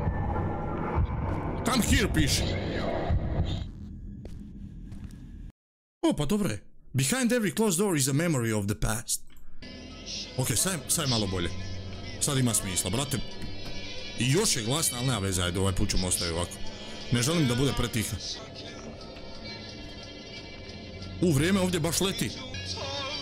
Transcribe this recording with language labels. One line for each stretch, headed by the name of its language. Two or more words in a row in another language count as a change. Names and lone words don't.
English: Come here
Bosnian: piše. O, pa dobro je.
English: Behind every closed door is a memory of the past.
Bosnian: Ok, sad je malo bolje. Sad ima smisla, brate. I još je glasna, ali nema veze, ajde, ovaj put ćemo ostaje ovako. Ne želim da bude pretiha. Vrijeme ovdje baš leti.